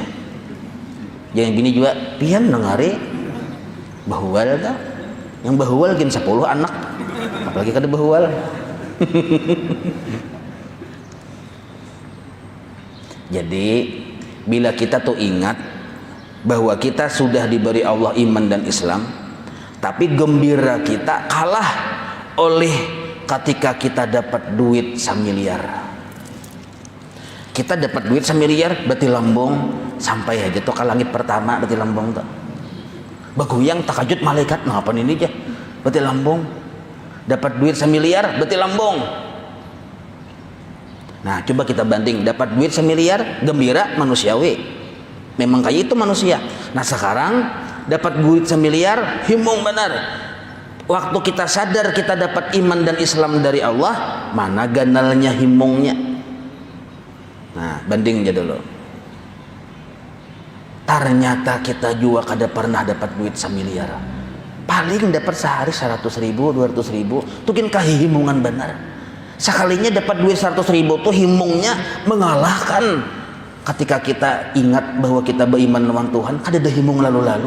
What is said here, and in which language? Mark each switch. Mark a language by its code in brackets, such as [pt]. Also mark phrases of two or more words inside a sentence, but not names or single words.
[bjn] Jangan bini juga pian dengari bahual kah? Yang bahual gin 10 anak. Apalagi kada bahual. Jadi bila kita tuh ingat bahwa kita sudah diberi Allah iman dan Islam, tapi gembira kita kalah oleh ketika kita dapat duit 1 miliar. Kita dapat duit 1 miliar berarti lambung sampai aja tuh ke langit pertama berarti lambung tuh. Baguyang takajut malaikat ngapa ini aja berarti lambung. Dapat duit 1 miliar berarti lambung. Nah, coba kita banding, dapat duit 1 miliar gembira manusiawi. Memang kayak itu manusia. Nah, sekarang dapat duit 1 miliar himung benar. Waktu kita sadar kita dapat iman dan Islam dari Allah, mana ganalnya himungnya. Nah, banding aja dulu. Ternyata kita juga kada pernah dapat duit 1 miliar. Paling dapat sehari 100 ribu, 200 ribu, tukin kahihimungan benar. Sekalinya dapat duit 100 ribu tuh himungnya mengalahkan ketika kita ingat bahwa kita beriman lawan Tuhan, kada ada himung lalu-lalu.